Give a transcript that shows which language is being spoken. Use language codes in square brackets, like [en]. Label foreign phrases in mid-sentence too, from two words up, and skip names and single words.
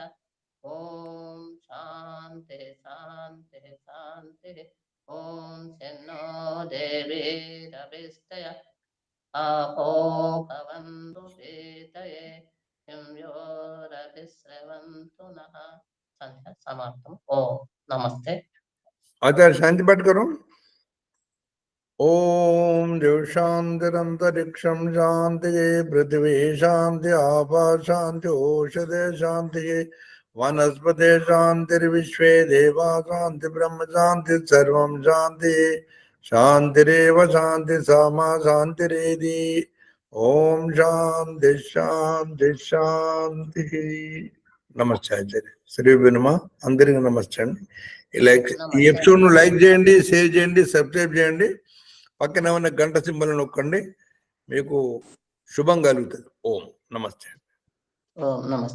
[sa] ఓం శాంతి శాంతి శాంతి. ఓం శన్నో దేవీరవిస్తయ ఆపో భవంతు పీతయే యోరవిశ్రవంతు నః. సంధ్య సమాప్తం. ఓం నమస్తే. [hi] आचार्य शांति पाठ करो. [sa] ओम देव शांतिरंतरिक्षम शांति पृथ्वी शांति आपा शांति औषधे शांति वनस्पति शांतिर्विश्वे देवा शांति ब्रह्म शांति सर्वं शांति शांतिरेव शांति सामा शांतिरेधि. ओम शांति शांति शांति. [te] నమస్తే ఆచార్య. శ్రీ వినుమ అందరికి నమస్తే అండి. ఈ ఎపిసోడ్ ను లైక్ చేయండి, షేర్ చేయండి, సబ్స్క్రైబ్ చేయండి, పక్కన ఉన్న గంట సింబల్ నొక్కండి, మీకు శుభం కలుగుతుంది. ఓం నమస్తే. ఓం నమస్తే అందరికి.